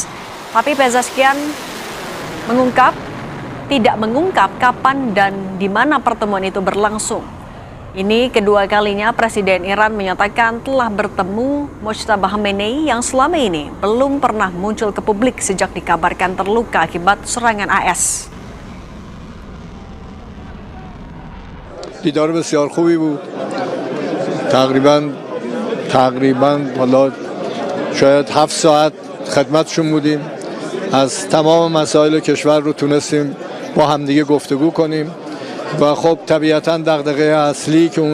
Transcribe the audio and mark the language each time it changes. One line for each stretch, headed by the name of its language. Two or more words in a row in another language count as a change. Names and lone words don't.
Indonesian: Tapi Pezeshkian tidak mengungkap kapan dan di mana pertemuan itu berlangsung. Ini kedua kalinya Presiden Iran menyatakan telah bertemu Mojtaba Khamenei yang selama ini belum pernah muncul ke publik sejak dikabarkan terluka akibat serangan AS.
Persian: دیدار بسیار خوبی بود. تقریبا حالا شاید 7 ساعت خدمتشون بودیم. از تمام مسائل کشور رو تونستیم با همدیگه گفتگو کنیم و خب طبیعتاً دغدغه اصلی که